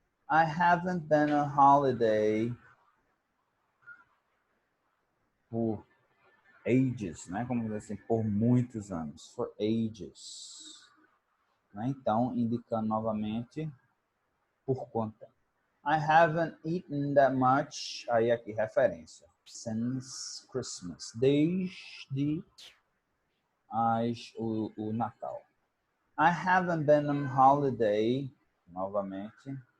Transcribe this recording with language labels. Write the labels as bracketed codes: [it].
[en] I haven't been on holiday por ages, né? [pt] Como dizer assim, por muitos anos. For ages. Né? Então, indicando novamente por quanto tempo. [en] I haven't eaten that much. [pt] Aí aqui, referência. [en] Since Christmas. [pt] Desde o Natal. [en] I haven't been on holiday. Novamente.